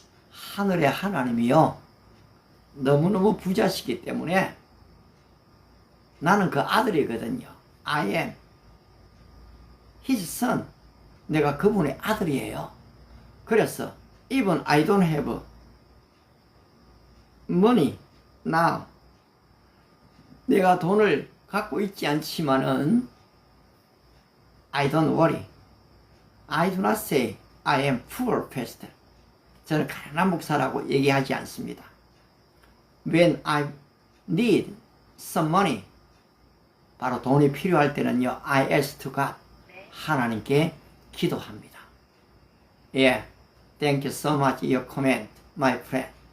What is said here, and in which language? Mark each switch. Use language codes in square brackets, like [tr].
[ko] 하늘의 하나님이요, 너무너무 부자시기 때문에 나는 그 아들이거든요. [en] I am his son. [ko] 내가 그분의 아들이에요. 그래서 [en] even I don't have money now. [ko] 내가 돈을 갖고 있지 않지만은 [en] I don't worry. I do not say I am poor pastor. [ko] 저는 가난한 목사라고 얘기하지 않습니다. [en] When I need some money, [ko] 바로 돈이 필요할 때는요, [en] I ask to God. [ko] 하나님께 기도합니다. [en] 예, thank you so much your comment, my friend.